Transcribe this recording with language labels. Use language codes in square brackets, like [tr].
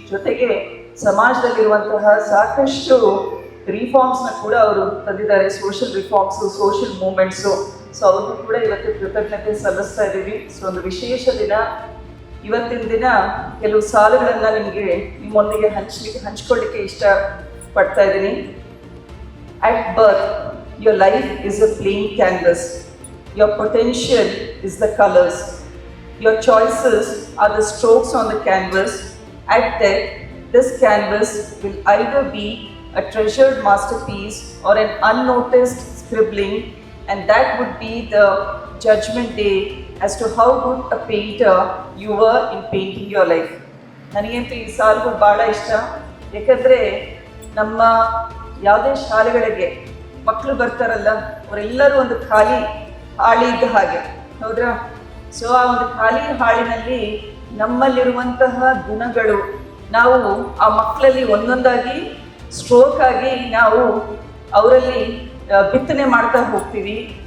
[kn] ಜೊತೆಗೆ ಸಮಾಜದಲ್ಲಿರುವಂತಹ ಸಾಕಷ್ಟು ರಿಫಾರ್ಮ್ಸ್ನ ಕೂಡ ಅವರು ತಂದಿದ್ದಾರೆ, ಸೋಷಿಯಲ್ ರಿಫಾರ್ಮ್ಸು, ಸೋಷಿಯಲ್ ಮೂವ್ಮೆಂಟ್ಸು. ಸೊ ಅವ್ರಿಗೂ ಕೂಡ ಇವತ್ತು ಕೃತಜ್ಞತೆ ಸಲ್ಲಿಸ್ತಾ ಇದ್ದೀವಿ. ಸೊ ಒಂದು ವಿಶೇಷ ದಿನ ಇವತ್ತಿನ ದಿನ. ಕೆಲವು ಸಾಲುಗಳನ್ನು ನಿಮ್ಮೊಂದಿಗೆ ಹಂಚ್ಕೊಳ್ಳಿಕ್ಕೆ ಇಷ್ಟಪಡ್ತಾ ಇದ್ದೀನಿ. [en] At birth, your life is a plain canvas. Your potential is the colors. Your choices are the strokes on the canvas. At death, this canvas will either be a treasured masterpiece or an unnoticed scribbling, and that would be the judgment day as to how good a painter you were in painting your life. [kn] ನನಗಂತೂ ಈ ಸಾಲುಗಳು ಭಾಳ ಇಷ್ಟ. ಯಾಕಂದರೆ ನಮ್ಮ ಯಾವುದೇ ಶಾಲೆಗಳಿಗೆ ಮಕ್ಕಳು ಬರ್ತಾರಲ್ಲ, ಅವರೆಲ್ಲರೂ ಒಂದು ಖಾಲಿ ಹಾಳಿ ಇದ್ದ ಹಾಗೆ, ಹೌದ್ರಾ? ಸೊ ಆ ಒಂದು ಖಾಲಿ ಹಾಳಿನಲ್ಲಿ ನಮ್ಮಲ್ಲಿರುವಂತಹ ಗುಣಗಳು ನಾವು ಆ ಮಕ್ಕಳಲ್ಲಿ ಒಂದೊಂದಾಗಿ ಸ್ಟ್ರೋಕ್ ಆಗಿ ನಾವು ಅವರಲ್ಲಿ ಬಿತ್ತನೆ ಮಾಡ್ತಾ ಹೋಗ್ತೀವಿ.